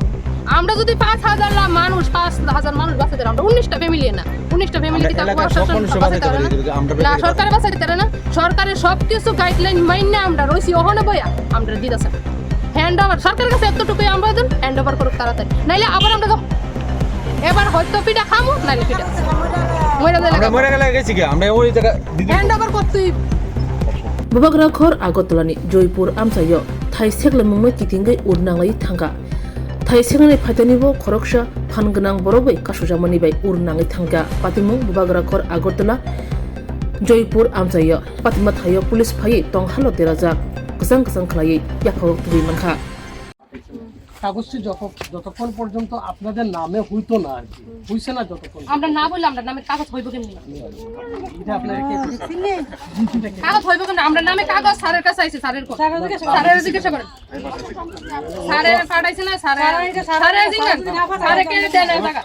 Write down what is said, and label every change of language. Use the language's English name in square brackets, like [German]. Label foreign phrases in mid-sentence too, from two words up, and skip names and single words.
[Bangla] আমরা যদি 5,000 মানুষ 5,000 মানুষ বাঁচাইতে আমরা 19টা ফ্যামিলি না, 19টা ফ্যামিলি কি তাকে বাঁচাইতে পারে না? সরকারে বাঁচাইতে পারে না। সরকারের সবকিছু গাইডলাইন মাইনে আমরা রইছি ওখানে বইয়া আমরা দিতেছে [English] hand over [Bangla] সরকারের কাছে এতটুকুই আমরা দেন [English] hand over [Bangla] করুক তাড়াতাড়ি, নাইলে আবার আমরা এবার হয়তো পিঠা খামো নাইলে পিঠা [Kok Borok] Bubagrakhor Agotolani Joypur Amsayo Thai Seglamumai Kitingai Urnangai Thanga Thai Segnani Patanibo Koroksha Panganang Borobai Kasujamani by Urnangai Thanga Patimung Bubagrakhor Agotola Joypur Amsayo Patimat Hayo Police Paye Tong Halo Teraza Kusang Kusang Klaye Yakho Tubi Manka [Bangla] কাগজটি যতক্ষণ পর্যন্ত আপনাদের নামে হইতো না আর কি হইছে না যতক্ষণ আমরা না বললে আমরা নামে কাগজ হইব কেমনি? এটা আপনারা কে কাগজ হইব কেমনি? আমরা নামে কাগজ স্যারের কাছে আইছে, স্যারের জিজ্ঞাসা করেন, স্যারের পাঠাইছে না, স্যারের জিজ্ঞাসা স্যারে কে দেন টাকা